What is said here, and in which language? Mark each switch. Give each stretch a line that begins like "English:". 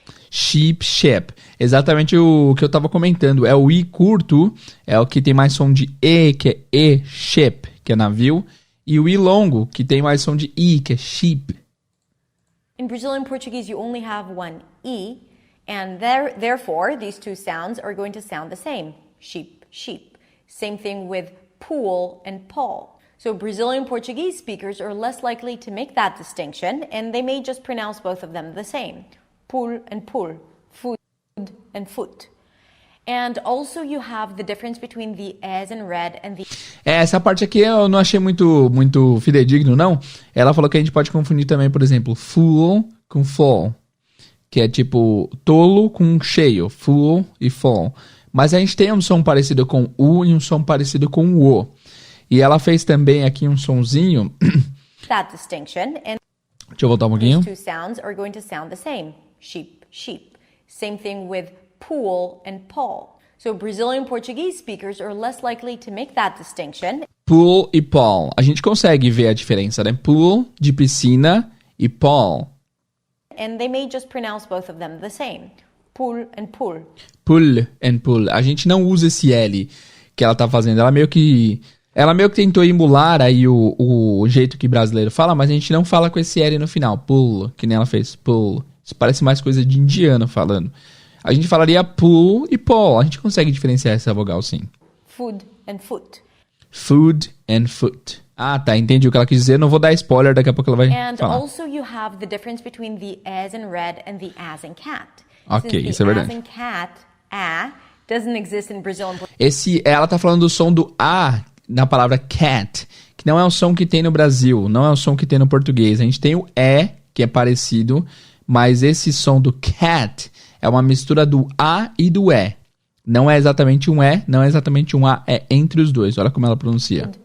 English: Sheep, ship.
Portuguese: Exatamente o que eu estava comentando. É o I curto, é o que tem mais som de E, que é E, ship, que é navio. E o I longo, que tem mais som de I, que é sheep.
English: In Brazilian Portuguese, you only have one E, and therefore, these two sounds are going to sound the same. Sheep, sheep. Same thing with pool and Paul. So Brazilian Portuguese speakers are less likely to make that distinction, and they may just pronounce both of them the same. Pool and pool, food and foot. And also you have the difference between the S and red and the...
Portuguese: Essa parte aqui eu não achei muito fidedigno, não. Ela falou que a gente pode confundir também, por exemplo, fool com fall, que é tipo tolo com cheio, fool e fall. Mas a gente tem um som parecido com U e um som parecido com O. E ela fez também aqui um sonzinho.
English: That distinction and
Portuguese: deixa eu voltar um pouquinho.
English: These two sounds are going to sound the same. Sheep, sheep. Same thing with pool and Paul. So Brazilian Portuguese speakers are less likely to make that distinction.
Portuguese: Pool e Paul. A gente consegue ver a diferença, né? Pool, de piscina, e Paul.
English: And they may just pronounce both of them the same. Pool and pool. Pool and pool.
Portuguese: A gente não usa esse L que ela tá fazendo. Ela meio que tentou emular aí o jeito que brasileiro fala, mas a gente não fala com esse L no final. Pool, que nem ela fez. Pool. Isso parece mais coisa de indiano falando. A gente falaria pool e Paul. A gente consegue diferenciar essa vogal, sim.
English: Food and foot. Food and foot.
Portuguese: Ah, tá. Entendi o que ela quis dizer. Não vou dar spoiler. Daqui a pouco ela vai falar.
English: And also you have the difference between the as in red and the as in cat.
Portuguese: Ok, isso é verdade.
English: As in cat, a, doesn't exist in Brazilian.
Portuguese: Ela tá falando do som do A na palavra cat, que não é um som que tem no Brasil, não é um som que tem no português. A gente tem o E, que é parecido, mas esse som do cat é uma mistura do A e do E. Não é exatamente um E, não é exatamente um A, é entre os dois. Olha como ela pronuncia.